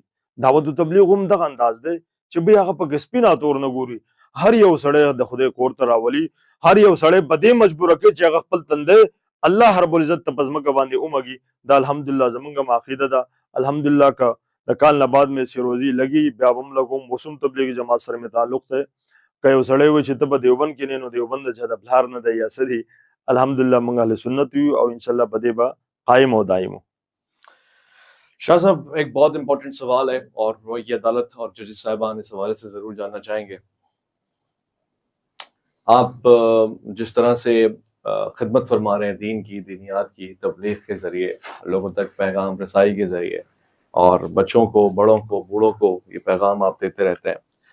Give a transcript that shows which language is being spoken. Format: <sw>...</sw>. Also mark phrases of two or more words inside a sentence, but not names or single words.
<ps>دعوت تبلیغ هم دغه انداز دی چې بیا هغه په سپینه تور نه ګوري، هر یو سړی د خدای کور ته راولي، هر یو سړی په دې مجبوره کوي چې هغه خپل تندی</ps> <ar>الله رب العزت</ar> <ps>ته په ځمکه باندې ومږي۔ دا الحمدلله زمونږ هم عقیده ده، الحمدلله که د کال نه بعد مې سیروزي لګي بیا به هم لګوم، اوس هم تبلیغي جماعت سره مې تعلق دی کایو سړی و چې ته به دیوبند کې نه نو دیوبند چې د پلار نه دی یا څه دي. الحمدلله موږ اهل سنت یو او انشاءاللہ په دې به قائم او دائم.</ps> <ur>شاہ صاحب ایک بہت امپورٹنٹ سوال ہے اور وہ یہ عدالت اور ججز صاحبان اس حوالے سے ضرور جاننا چاہیں گے. آپ جس طرح سے خدمت فرما رہے ہیں دین کی، دینیات کی، تبلیغ کے ذریعے، لوگوں تک پیغام رسائی کے ذریعے، اور بچوں کو، بڑوں کو، بوڑھوں کو یہ پیغام آپ دیتے رہتے ہیں.</ur>